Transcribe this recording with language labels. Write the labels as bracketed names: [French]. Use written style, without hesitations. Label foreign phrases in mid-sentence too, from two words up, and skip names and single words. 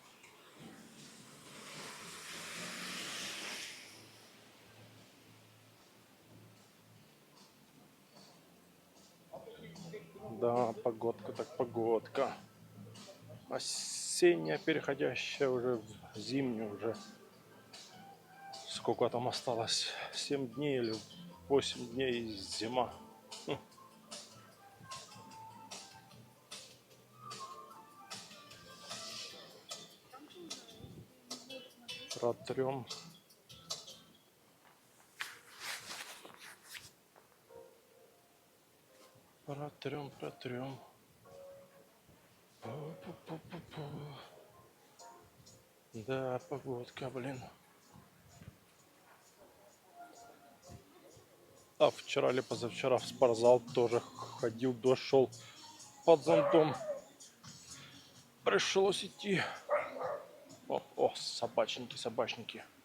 [Russian] Да, погодка так погодка. Осенняя, переходящая уже в зимнюю уже. Сколько там осталось? 7 дней или 8 дней зима. Протрем. Протрем. Пу-пу-пу-пу-пу. Да, погодка, блин. А вчера или позавчера в спортзал тоже ходил, дождь шел под зонтом. Пришлось идти. О, собачники.